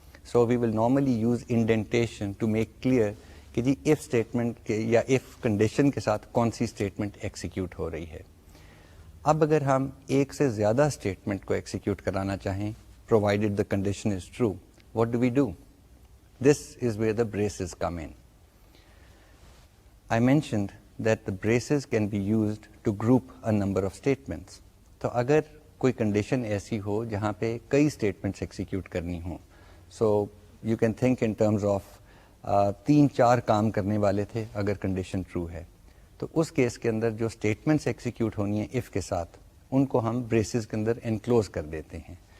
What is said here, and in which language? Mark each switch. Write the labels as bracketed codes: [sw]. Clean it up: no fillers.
[en] so we will normally use indentation to make clear [ur] کہ جی if statement کے یا F condition کے ساتھ کون سی اسٹیٹمنٹ ایکسیکیوٹ ہو رہی ہے. اب اگر ہم ایک سے زیادہ اسٹیٹمنٹ کو ایکسیکیوٹ کرانا چاہیں [en] Provided the condition is true, what do we do? This is where the braces come in. I mentioned that the braces can be used to group a number of statements. [ur] تو اگر کوئی condition ایسی ہو جہاں پہ کئی statements execute کرنی ہوں, [en] so you can think in terms of [ur] 3-4 کام کرنے والے تھے اگر کنڈیشن ٹرو ہے, تو اس کیس کے اندر جو اسٹیٹمنٹس ایکسیکیوٹ ہونی ہیں اف کے ساتھ ان کو ہم بریسز کے اندر انکلوز کر دیتے ہیں.